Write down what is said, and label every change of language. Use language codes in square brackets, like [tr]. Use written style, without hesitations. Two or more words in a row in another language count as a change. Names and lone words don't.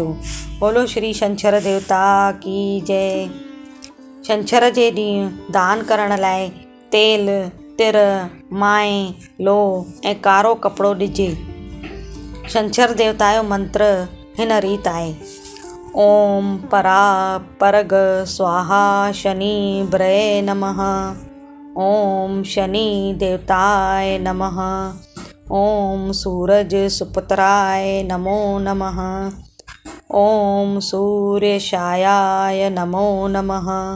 [hi] बोलो श्री छंछर देवता की जय। [sd] छंछर जे ॾींहुं दान करण लाइ तेल, तिर, माए, लोह ऐं कारो कपिड़ो ॾिजे। छंछर देवता जो मंत्र हिन रीति आहे। [sa] ओम परा परग स्वाहा शनि भ्रये नमः। ओम शनि देवताय नमः। ओम सूरज सुपुत्राय नमो नमः। ओम सूर्यशायाय नमो नमः।